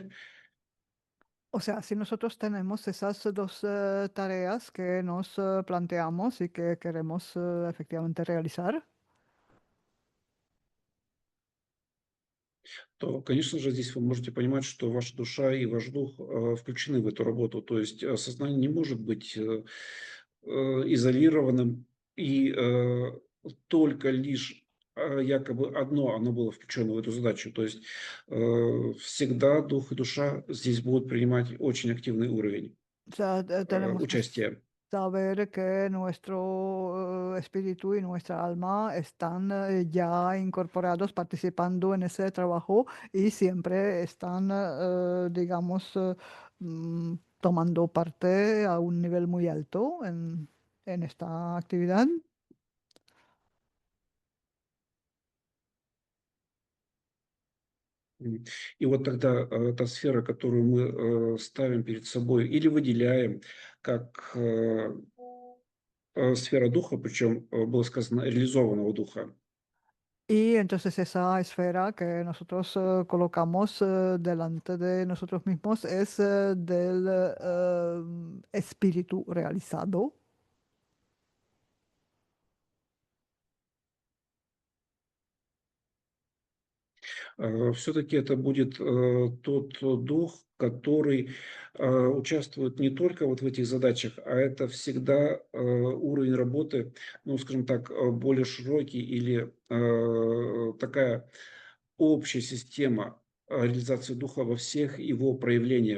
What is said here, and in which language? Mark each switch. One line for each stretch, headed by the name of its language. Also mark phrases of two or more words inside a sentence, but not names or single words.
Spanish: O sea, si nosotros tenemos esas dos tareas que nos planteamos y que queremos efectivamente realizar,
Russian: то, конечно же, здесь вы можете понимать, что ваша душа и ваш дух включены в эту работу. То есть сознание не может быть изолированным и только лишь якобы одно оно было включено в эту задачу. То есть всегда дух и душа здесь будут принимать очень активный уровень
Spanish: o sea, tenemos que
Russian: участия.
Spanish: saber que nuestro espíritu y nuestra alma están ya incorporados, participando en ese trabajo y siempre están, digamos, tomando parte a un nivel muy alto en esta actividad.
Russian: И вот тогда та сфера, которую мы ставим перед собой или выделяем как сфера духа, причем было сказано реализованного духа,
Spanish: Y entonces esa esfera que nosotros colocamos delante de nosotros mismos es del espíritu realizado.
Russian: все-таки это будет тот дух, который участвует не только вот в этих задачах, а это всегда уровень работы, ну, скажем так, более широкий или такая общая система реализации духа во всех его проявлениях.